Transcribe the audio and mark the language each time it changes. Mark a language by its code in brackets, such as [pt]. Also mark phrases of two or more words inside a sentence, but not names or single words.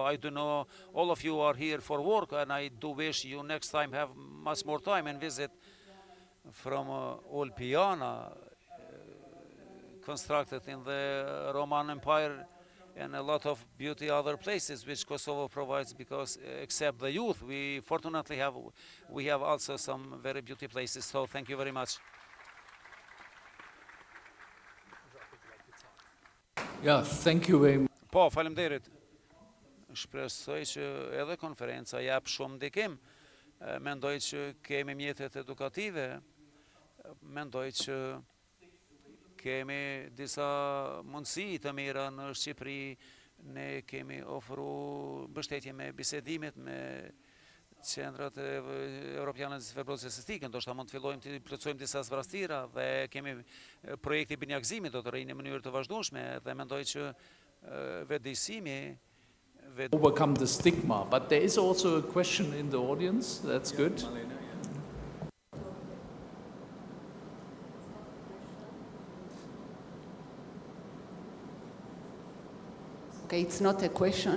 [en] I do know all of you are here for work, and I do wish you next time have much more time and visit from Olpiana, constructed in the Roman Empire, and a lot of beauty other places which Kosovo provides, because except the youth, we fortunately have also some very beauty places. So thank you very much. Yeah, thank you very much. [sq] Po, faleminderit. Shpresoj që edhe konferenca jap shumë ndikim. Mendoj që kemi mjetet edukative, mendoj që kemi disa mundësi të mira në Shqipëri, ne kemi ofru mbështetje me bisedimit me qendrat e Europiane të [en] Fibrosis Cystic, [sq] ndoshta mund të fillojmë të plotësojmë disa svrastira, dhe kemi projekti i binjakëzimit do të rrinë në mënyrë të vazhdueshme, dhe mendoj që vetëdijsimi [en] overcome the stigma, but there is also a question in the audience. That's good. Okay, it's not a question.